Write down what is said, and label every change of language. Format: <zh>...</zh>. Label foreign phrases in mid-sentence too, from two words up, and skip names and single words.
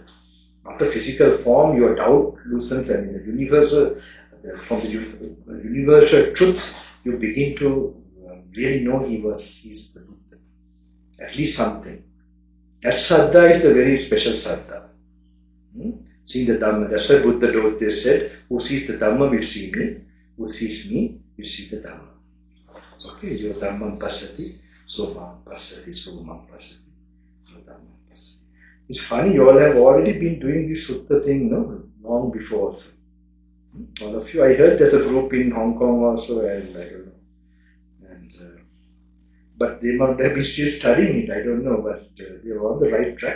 <en>Not a physical form, your doubt loosens, and in the universal, from the universal truths, you begin to really know he's the Buddha. At least something. That Saddha is the very special Saddha. Seeing the Dhamma. That's why Buddha they said, who sees the Dhamma will see me, who sees me will see the Dhamma.</en> <pi>Okay, your Dhammam Pasati, so Mam Pasati, so Mam Pasati, so Dhammam Pasati.</pi> <en>It's funny, you all have already been doing this Sutta thing, long before also. All of you, I heard there's a group in Hong Kong also, and I don't know. But they might have been still studying it, I don't know, but they are on the right track.</en>